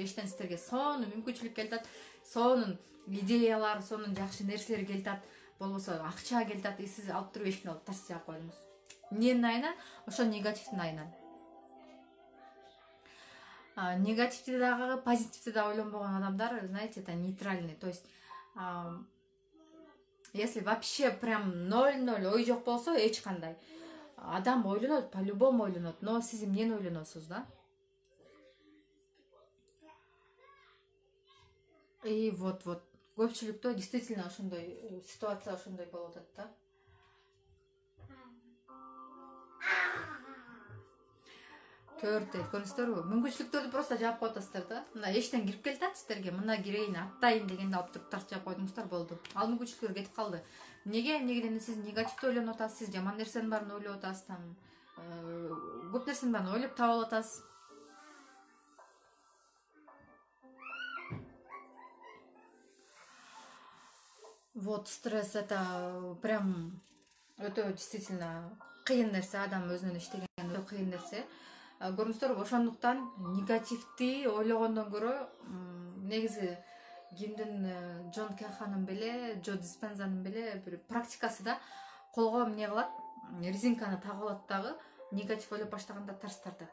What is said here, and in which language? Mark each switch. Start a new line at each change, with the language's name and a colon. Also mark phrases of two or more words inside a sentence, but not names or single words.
Kyrgyz: Эшиктен сиздерге сонун мүмкүнчүлүк келатат, сонун идеялар, сонун жакшы нерселер келатат, болбосо акча келатат, и сиз алып туруп эшиктин алдына тарс жаап койдуңуз. Эмненин айынан? Ошо негативдин айынан. Негативди дагы, позитивди да ойлонбогон адамдар,
Russian: знаете, это нейтральный. То есть если вообще прям
Kyrgyz: 0-0 ой жок болсо, эч кандай адам ойлонот, по-любому ойлонот, но сиз эмнени ойлоносуз да?
Russian: И вот
Kyrgyz: көпчүлүктө действительно ошондой ситуация ошондой болуп атат да. Төрт көрүңүздөрбү? Мүмкүнчүлүктөрдү просто жаап коюп атасыздар да. Мына эштен кирип келатат сиздерге, мына кирейин, аттайын дегенде алып туруп тарс жаап койдуңуздар, болду. Ал мүмкүнчүлүктөр кетип калды. Эмнегеден сиз негативди ойлонуп атасыз, сиз жаман нерсенин баарын ойлоп атасыз, там көп нерсенин баарын ойлоп таап алып атасыз.
Russian: Вот стресс это прям
Kyrgyz: өтө действительно кыйын нерсе, адам өзүнүн иштеген өтө кыйын нерсе. Көрүңүздөрбү, ошондуктан негативди ойлогондон көрө негизи кимдин Джон Каханын беле, Джо Диспензанын беле бир практикасы да, колго эмне кылат, резинканы тагып алат дагы, негатив ойлоп баштаганда тарс тартат.